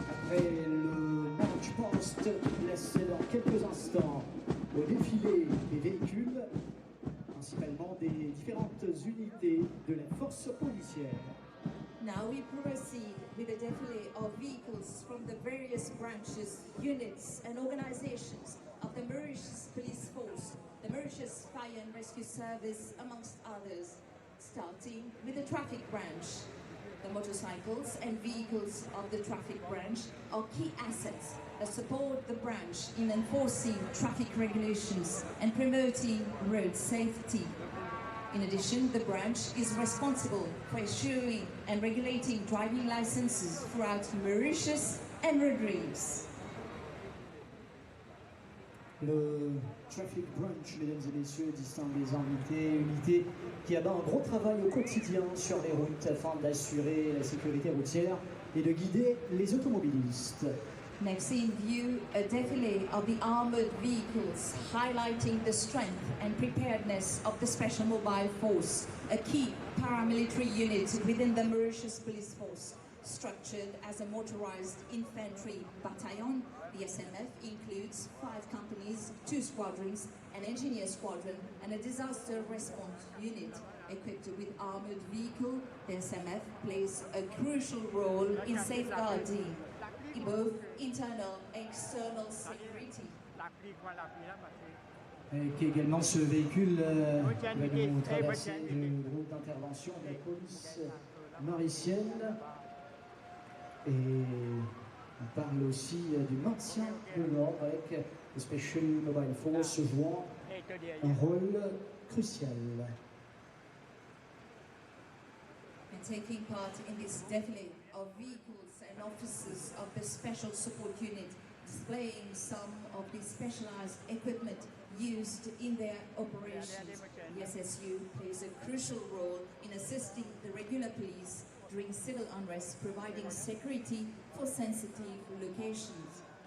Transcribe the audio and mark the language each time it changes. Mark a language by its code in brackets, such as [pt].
[fr] Le march past laisse dans quelques instants au défilé des véhicules, principalement des différentes unités de la force policière. [en] Now we proceed with the défilé of vehicles from the various branches, units and organizations of the Mauritius Police Force, the Mauritius Fire and Rescue Service, amongst others, starting with the traffic branch. The motorcycles and vehicles of the traffic branch are key assets that support the branch in enforcing traffic regulations and promoting road safety. In addition, the branch is responsible for issuing and regulating driving licenses throughout Mauritius and Rodrigues. [fr] Le Traffic Branch, mesdames et messieurs, distingue les invités, unité qui abat un gros travail au quotidien sur les routes afin d'assurer la sécurité routière et de guider les automobilistes. [en] Next in view, a défilé of the armored vehicles highlighting the strength and preparedness of the Special Mobile Force, a key paramilitary unit within the Mauritius Police Force. Structured as a motorized infantry battalion, the SMF includes 5 companies, 2 squadrons, an engineer squadron, and a disaster response unit. Equipped with armored vehicle, the SMF plays a crucial role in safeguarding both internal and external security. [fr] qui est également ce véhicule va nous traverser le groupe d'intervention de la police mauricienne. Et on parle aussi du maintien de l'ordre avec le Special Mobile Force jouant un rôle crucial. [en] And taking part in this défilé of vehicles and officers of the Special Support Unit displaying some of the specialized equipment used in their operations. The SSU plays a crucial role in assisting the regular police during civil unrest, providing security for sensitive locations.